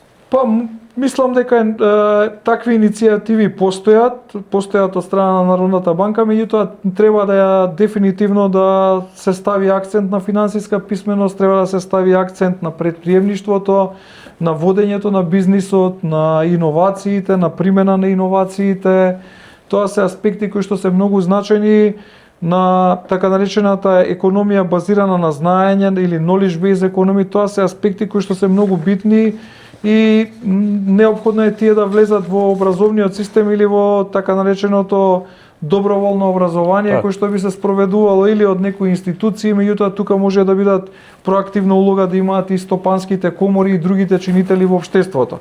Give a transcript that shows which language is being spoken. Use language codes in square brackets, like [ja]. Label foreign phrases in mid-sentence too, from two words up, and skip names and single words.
[mk] Мислам дека такви иницијативи постојат од страна на Народната банка, меѓутоа треба да дефинитивно да се стави акцент на финансиска писменост, треба да се стави акцент на претприемништвото, на водењето на бизнисот, на иновациите, на примена на иновациите. Тоа се аспекти кои што се многу значајни. на така наречената економија базирана на знаење или [en] knowledge based economy. [mk] Тоа се аспекти кои што се многу битни и неопходно е тие да влезат во образовниот систем или во така нареченото доброволно образование кој што би се спроведувало или од некои институции, меѓутоа тука може да бидат проактивна улога да имаат и стопанските комори и другите чинители во општеството.